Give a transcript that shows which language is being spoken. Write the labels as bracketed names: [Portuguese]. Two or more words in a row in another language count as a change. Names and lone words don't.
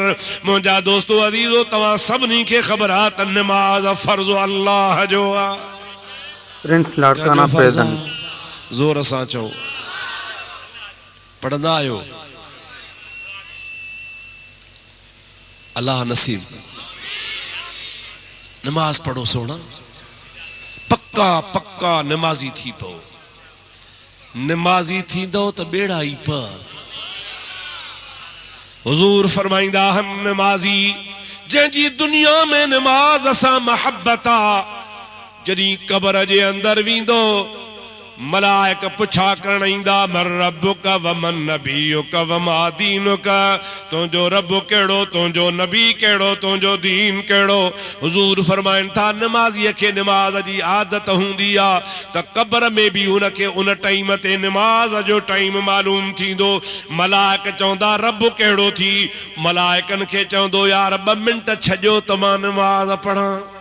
[Sindhi] मुंहिंजा दोस्तो अज़ीज़ो तव्हां सभिनी खे ख़बर आहे त नमाज़ फ़र्ज़ अल्लाह जो आहे। [English] Friends Larkana present. [Sindhi] ज़ोर सां चओ, पढ़ंदा आहियो? अल्लाह नसीब नमाज पढ़ो सोना, पक्का पक्का नमाजी थी पो। नमाजी थींदो त बेड़ा ई पार। हुजूर फरमाईंदा हम नमाजी जंहिंजी दुनिया में नमाज असां महब्बत आ, जॾहिं कब्र जे अंदर वेंदो मलाइक पुछा करण ईंदा [Arabic] من ربك ومن نبيك وما دينك. [Sindhi] तुंहिंजो रब कहिड़ो, तुंहिंजो नबी कहिड़ो, तुंहिंजो दीन कहिड़ो। हुजूर फरमाइनि था नमाज़ीअ खे नमाज जी आदत हूंदी आहे त कब्र में बि उनखे उन टाइम ते नमाज जो टाइम मालूम थींदो। मलाइक चवंदा रब कहिड़ो थी, मलाइकनि खे चवंदो यार 2 मिंट छॾियो त मां नमाज पढ़ां।